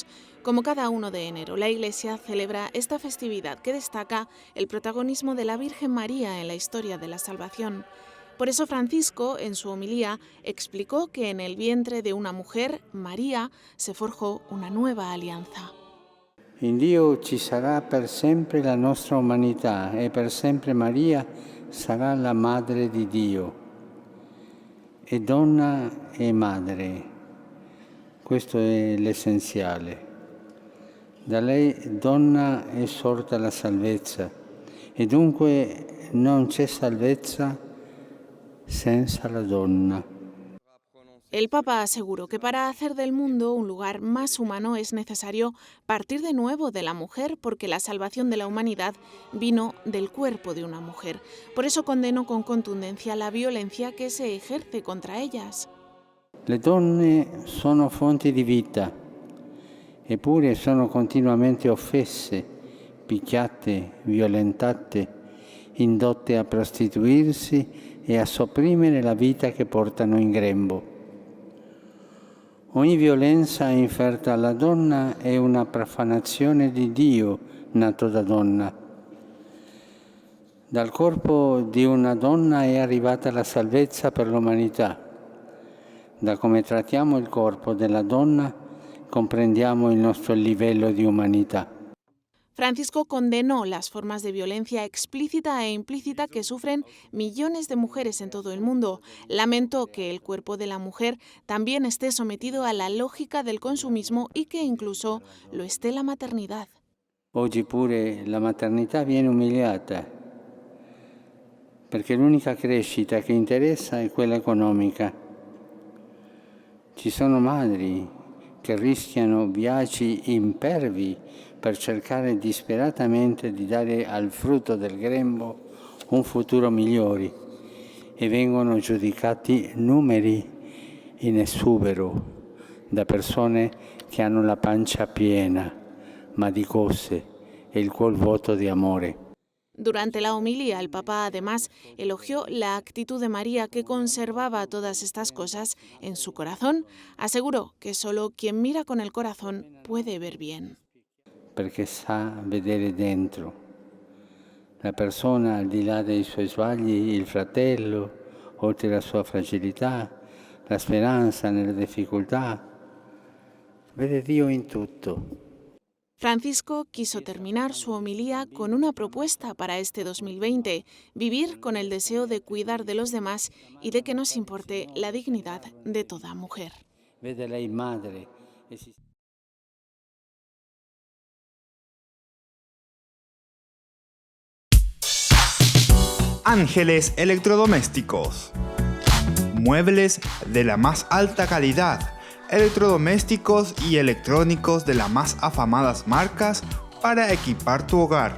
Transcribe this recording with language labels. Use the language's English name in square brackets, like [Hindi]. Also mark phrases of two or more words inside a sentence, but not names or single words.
[Spanish] Como cada 1 de enero, la Iglesia celebra esta festividad que destaca el protagonismo de la Virgen María en la historia de la salvación. Por eso Francisco, en su homilía, explicó que en el vientre de una mujer, María, se forjó una nueva alianza. [Italian] In Dio ci sarà per sempre la nostra umanità e per sempre Maria sarà la Madre di Dio. È donna e madre, questo è l'essenziale. Da lei donna è sorta la salvezza e dunque non c'è salvezza senza la donna. [Spanish] El Papa aseguró que para hacer del mundo un lugar más humano es necesario partir de nuevo de la mujer, porque la salvación de la humanidad vino del cuerpo de una mujer. Por eso condenó con contundencia la violencia que se ejerce contra ellas. [Italian] Le donne sono fonti di vita, eppure sono continuamente offese, picchiate, violentate, indotte a prostituirsi e a sopprimere la vita che portano in grembo. Ogni violenza inferta alla donna è una profanazione di Dio nato da donna. Dal corpo di una donna è arrivata la salvezza per l'umanità. Da come trattiamo il corpo della donna comprendiamo il nostro livello di umanità. [Spanish] Francisco condenó las formas de violencia explícita e implícita que sufren millones de mujeres en todo el mundo. Lamentó que el cuerpo de la mujer también esté sometido a la lógica del consumismo y que incluso lo esté la maternidad. [Italian] Oggi pure la maternità viene umiliata, perché l'unica crescita che interessa è quella economica. Ci sono madri che rischiano viaggi impervi per cercare disperatamente di dare al frutto del grembo un futuro migliore e vengono giudicati numeri in esubero da persone che hanno la pancia piena, ma di cose e il cuor vuoto di amore. [Spanish] Durante la homilía, el Papa además elogió la actitud de María, que conservaba todas estas cosas en su corazón. Aseguró que solo quien mira con el corazón puede ver bien. [Italian] Perché sa vedere dentro. La persona, al di là dei suoi sbagli, il fratello, oltre la sua fragilità, la speranza nelle difficoltà, vede Dio in tutto. [Spanish] Francisco quiso terminar su homilía con una propuesta para este 2020, vivir con el deseo de cuidar de los demás y de que nos importe la dignidad de toda mujer. [Italian] Vede lei madre. [Spanish] Ángeles Electrodomésticos. Muebles de la más alta calidad, electrodomésticos y electrónicos de las más afamadas marcas para equipar tu hogar.